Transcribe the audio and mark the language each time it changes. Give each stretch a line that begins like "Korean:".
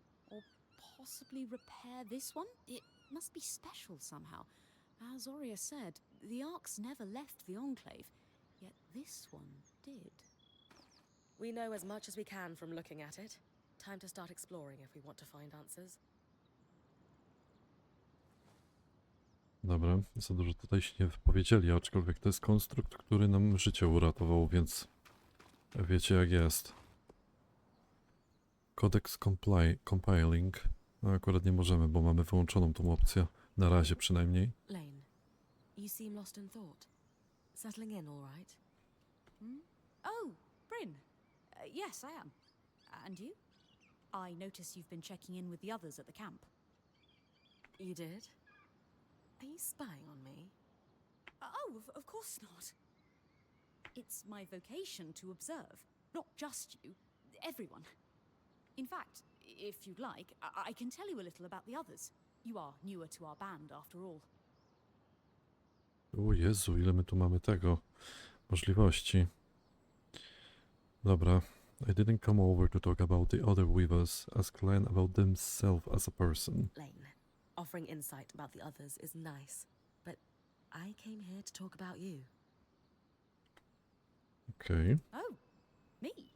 English: Or possibly repair this one? It must be special somehow. As Aurea said, the arcs never left the Enclave, yet this one did. We know as much as we can from looking at it. Time to start exploring if we want to find answers.
Polish: Dobra, za dużo tutaj się nie wypowiedzieli, aczkolwiek to jest konstrukt, który nam życie uratował, więc wiecie jak jest.
English: Codex Compiling.
Polish: No akurat nie możemy, bo mamy wyłączoną tą opcję. Na razie przynajmniej.
English: Lane, you seem lost in thought. Settling in all right? Oh, Bryn. Yes, I am. And you? I notice you've been checking in with the others at the camp. You did? Are you spying on me? Oh, of course not. It's my vocation to observe. Not just you, everyone. In fact, if you'd like, I can tell you a little about the others. You are newer to our band, after all.
Polish: O Jezu, ile my tu mamy tego możliwości. Dobra.
English: I didn't come over to talk about the other weavers. Ask Glenn about themselves as a person. Lane, offering insight about the others is nice, but I came here to talk about you. Okay. Oh, me?